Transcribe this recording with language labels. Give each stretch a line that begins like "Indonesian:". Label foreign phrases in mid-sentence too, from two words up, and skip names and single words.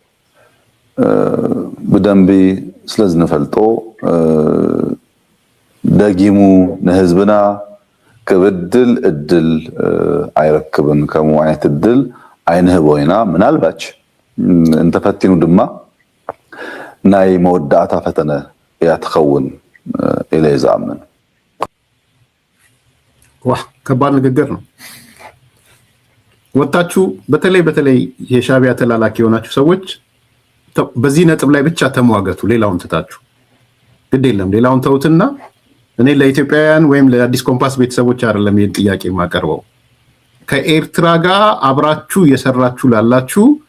Tigrinya: ብደንቢ ስለ ዝንፈልጦ ደጊሙ ንህዝብና ክብድል እድል ኣይረክብን ከምኡ ዓይነት እድል ኣይንህቦ ኢና ምናልባች እንተፈቲኑ ድማ ናይ መወዳእታ ፈተነ እያ ትኸውን ኢለ ይዝኣምን።
Amharic: ከባድ ንግግር ነው። ወጣችሁ በተለይ የሻዕቢያ ተላላኪ የሆናችሁ ሰዎች በዚህ ነጥብ ላይ ብቻ ተሟገቱ። ሌላውን ትታችሁ ግድ የለም ሌላውን ተውትና እኔ ለኢትዮጵያውያን ወይም ለአዲስ ኮምፓስ ቤተሰቦች አይደለም ይሄን ጥያቄ ማቀርበው ከኤርትራ ጋር አብራችሁ እየሰራችሁ ላላችሁ